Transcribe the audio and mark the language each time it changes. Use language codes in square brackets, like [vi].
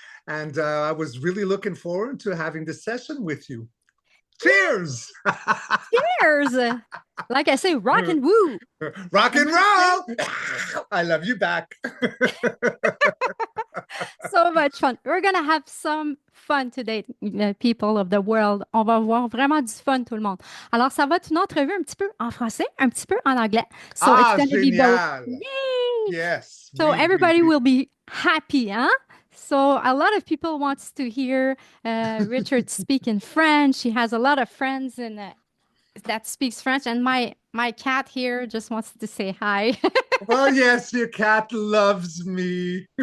[en] And I was really looking forward to having this session with you. Cheers! Cheers! Like I say, rock and woo. Rock and roll! I love you back. So much fun. We're gonna have some fun today, people of the world. [fr] On va voir vraiment du fun, tout le monde. Alors, ça va être une entrevue un petit peu en français, un petit peu en anglais. [en] So it's gonna be both. Yay! Yes. So everybody will be happy, huh? So a lot of people wants to hear Richard speak in French. He has a lot of friends in that speaks French, and my cat here just wants to say hi. Well, yes, your cat loves me.